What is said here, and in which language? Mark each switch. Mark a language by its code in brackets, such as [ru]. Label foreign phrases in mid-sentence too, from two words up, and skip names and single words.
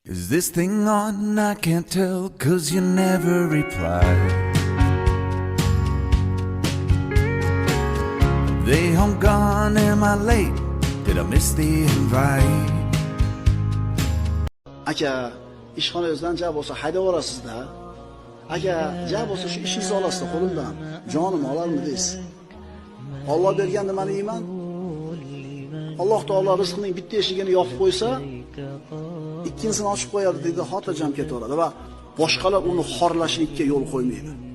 [en] this thing on? I can't tell, 'cause you never reply. They home gone, am I late? Did I miss the invite? [uz] Aka, ishxonangizdan ja bo'lsa haydab yuborasiz-da. Aka, ja bo'lsa shu ishingizni olasiz qo'limdan. Jonim olarmidingiz? Alloh bergan nimani yeyman? Alloh taolo rizqining bitta eshigini yopib qo'ysa, ikkinchisini ochib qo'yadi deydi, xotirjam ketaveradi va boshqalar uni xorlashlikka yo'l qo'ymaydi.